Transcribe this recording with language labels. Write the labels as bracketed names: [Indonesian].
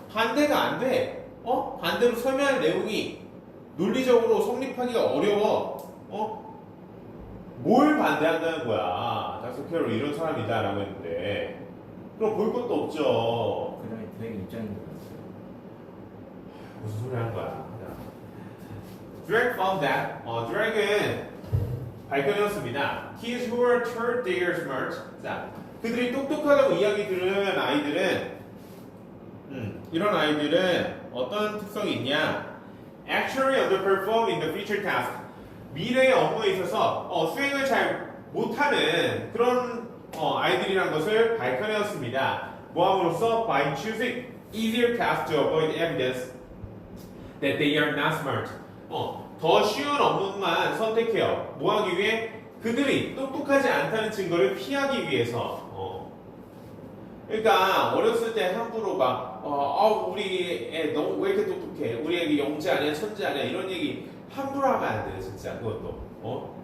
[Korean] 반대가 안 돼. 반대로 설명할 내용이 논리적으로 성립하기가 어려워. 뭘 반대한다는 거야. 닥터 캐럴 이런 사람이다 라고 했는데 그럼 볼 것도 없죠. 그 다음에 드랙 입장인 줄 알았어요. 무슨 소리 하는 거야. [English] Drake found that Drake은 [Korean] 발견했습니다. [English] Kids who were third year smart. [Korean] 자, 그들이 똑똑하다고 이야기 들은 아이들은 이런 아이들은 어떤 특성이 있냐? [English] Actually underperform in the future task. [Korean] 미래의 업무에 있어서 수행을 잘 못하는 그런 아이들이란 것을 밝혀내었습니다. 뭐함으로써 [English] by choosing easier tasks to avoid evidence that they are not smart. [Korean] 더 쉬운 업무만 선택해요. 뭐하기 위해? 그들이 똑똑하지 않다는 증거를 피하기 위해서. 그러니까 어렸을 때 함부로 막 우리 애 너무 왜 이렇게 똑똑해? 우리 애기 영재 아니야, 천재 아니야? 이런 얘기 함부로 하면 안 돼, 진짜 그것도.